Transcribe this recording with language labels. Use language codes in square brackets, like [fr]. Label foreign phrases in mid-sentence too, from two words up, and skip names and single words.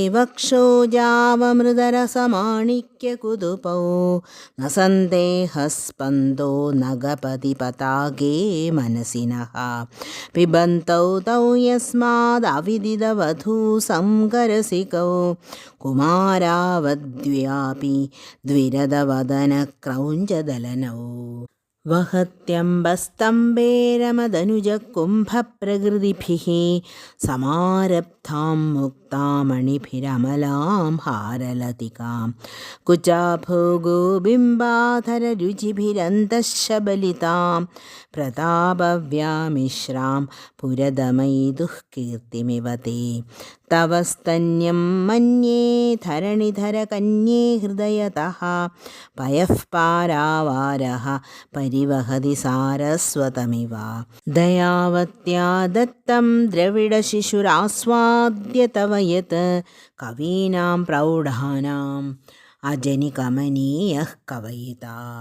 [sa] वक्षोजावमृतरसमाणिक्यकुतुपौ न सन्देहस्पन्दो नगपति पताके मनसिनः पिबन्तौ तौ यस्मादविदितवधू संकरसिकौ कुमारावद्व्यापि द्विरदवदनक्रौञ्चदलनौ वहत्यम्बस्तम्भेरमदनुजकुम्भप्रकृतिभिः समारब्धां मुक्तां മുക്താമണിഭിരമലാം ഹാരലതികാം കുചാഭോഗോബിംബാധരരുചിഭിരന്തശബലിതാം പ്രതാപവ്യാമിശ്രാം പുരതമൈതുഃ കീർത്തിമിവ തേ തവ സ്തന്യം മന്യേ ധരണിധരകന്യേ ഹൃദയതഃ പയഃ പാരാവാരഃ പരിവഹതി സാരസ്വതമിവ ദയാവത്യാ ദത്തം ദ്രവിഡശിശുരാസ്വാദ്യ തവ യത് കവീനാം പ്രൗഢാനാം അജനികമനീയഃ കവയിതാ